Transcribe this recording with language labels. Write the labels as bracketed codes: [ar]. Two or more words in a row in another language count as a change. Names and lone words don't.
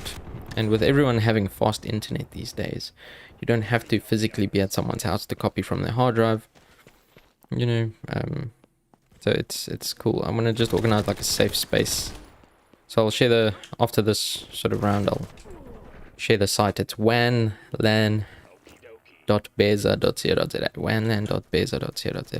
[en] And with everyone having fast internet these days, you don't have to physically be at someone's house to copy from their hard drive, you know. So it's cool. I'm gonna just organize like a safe space. So I'll share after this sort of round, I'll share the site. It's wanlan.beza.co.za. wanlan.beza.co.za.